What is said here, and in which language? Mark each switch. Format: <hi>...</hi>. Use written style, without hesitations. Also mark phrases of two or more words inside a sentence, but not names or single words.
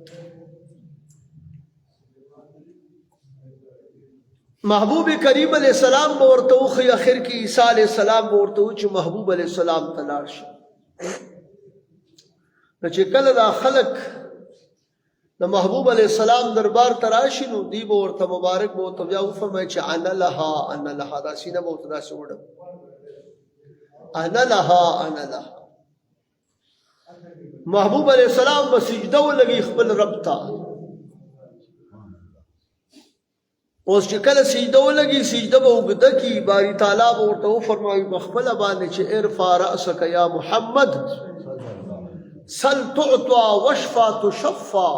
<ps>محبوب کریم</ps> <ar>علیہ السلام</ar> <ps>به ورته وښیي، اخر کې عیسی</ps> <ar>علیہ السلام</ar> <ps>به ورته وایي چې محبوب</ps> <ar>علیہ السلام</ar> <ps>ته لاړ شي. نو چې کله دا خلک د محبوب</ps> <ar>علیہ السلام</ar> <ps>دربار ته راشي، نو دوی به ورته مبارک به ورته بیا وفرمایي چې</ps> <ar>انا لها انا لها،</ar> <ps>دا سینه به ورته داسې وډه</ps> <ar>انا لها انا لها.</ar> <ps>محبوب</ps> <ar>علیہ السلام</ar> <ps>به سجده ولګي خپل رب ته. اوس چې کله سجده ولګي، سجده به اوږده کي،</ps> <ar>باری تعالی</ar> <ps>به ورته وفرمایي په خپله باندې چې</ps> <ar>ارفع رأسک یا محمد سل تعطا واشفع تشفع.</ar>